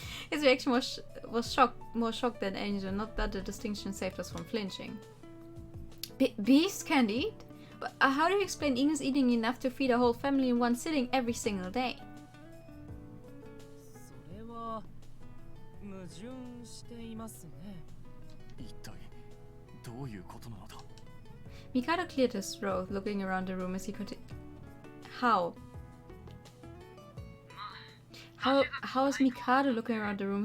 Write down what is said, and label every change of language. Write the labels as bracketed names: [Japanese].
[English] His reaction was more shocked than anger, not that the distinction saved us from flinching. Beasts can't eat? But how do you explain Ignis eating enough to feed a whole family in one sitting every single day? [Japanese] それは矛盾していますね。一体どういうことなのだ。 [English] Mikado cleared his throat, looking around the room as he could. How is Mikado looking around the room?